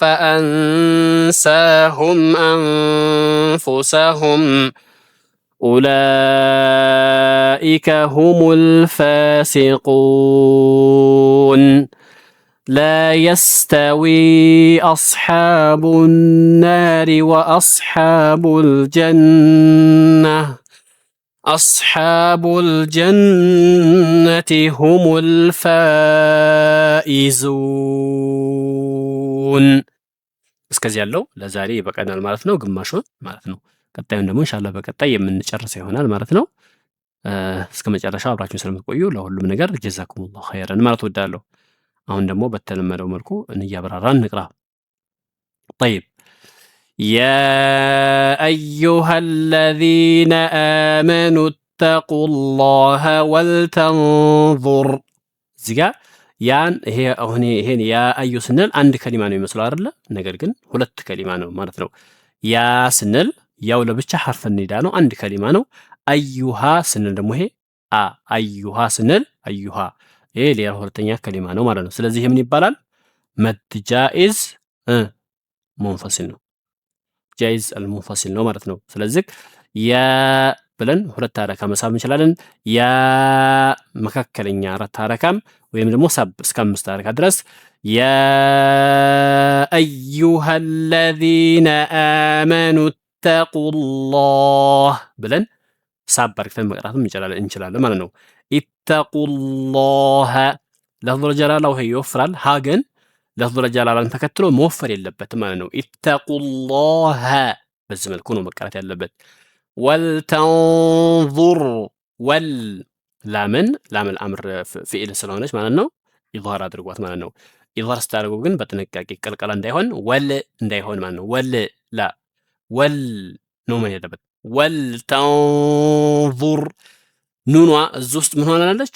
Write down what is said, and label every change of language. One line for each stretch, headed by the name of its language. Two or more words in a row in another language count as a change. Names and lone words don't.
Arabic: فأنساهم أنفسهم أولئك هم الفاسقون لا يستوي أصحاب النار وأصحاب الجنة أصحاب الجنة هم
Amharic: الفائزون እስከዚህ ያለው ለዛሬ ይበቃናል ማለት ነው። ግማሹን ማለት ነው። ቀጣዩን ደግሞ
Arabic: إن شاء الله
Amharic: በቀጣይ የምንጨርስ ይሆናል ማለት ነው። እስከ መጨረሻው አብራችሁን ስለምትቆዩ ለሁሉም ነገር
Arabic: جزاكم الله خيرا
Amharic: ማለት ወዳለሁ። አሁን ደግሞ በተለመደው መልኩ እንያብራራን እንቅራ።
Arabic: طيب يا أيها الذين آمنوا اتقوا الله ولتنظر
Amharic: እዚህ ጋር ያን ይሄን ያ አዩ ስንል አንድ ከሊማ ነው የሚመስለው አይደለ? ነገር ግን ሁለት ከሊማ ነው ማለት ነው። ያ ስንል ያው ለብቻ
Arabic: حرف نداء
Amharic: ነው፣ አንድ ከሊማ ነው። አዩሃ ስንል ደግሞ ይሄ አዩሃ ስንል አዩሃ ይሄ ሌላ ሁለተኛ ከሊማ ነው ማለት ነው። ስለዚህ ምን ይባላል?
Arabic: مد جائز منفصل
Amharic: ነው።
Arabic: جائز المنفصل
Amharic: ነው ማለት ነው። ስለዚህ ያ ብለን ሁለት ሐረካ መሳብ እንችላለን። ያ መካከለኛ አራት ሐረካም ወይም ደግሞ ሳብ እስከ አምስት ሐረካ ድረስ ያ አዩሃ
Arabic: الذين آمنوا اتقوا الله
Amharic: ብለን ሳብ አድርገን መቅራትም እንችላለን ማለት ነው። ኢተቁላህ
Arabic: لفظ الجلالة
Amharic: ይወፍራል። ሀ ግን
Arabic: لفظ الجلالة
Amharic: ተከትሎ መወፈር የለበትም ማለት ነው። ኢተቁላህ በዚህ መልኩ ነው መቀራት ያለበት። ወልተንዙር ወል ላምን
Arabic: لام الأمر
Amharic: ፊዕል ስለሆነች ማለት ነው ኢዝሃር አድርጓት ማለት ነው። ኢዝሃር ስታደርጉ ግን በጥንቃቄ ቀልቀላ እንዳይሆን ወል እንዳይሆን ማለት ነው። ወል ላ ወል ነው ማለት ያለበት። ወልተንዙር ኑኗ እዚህ ውስጥ ምን ሆናለች?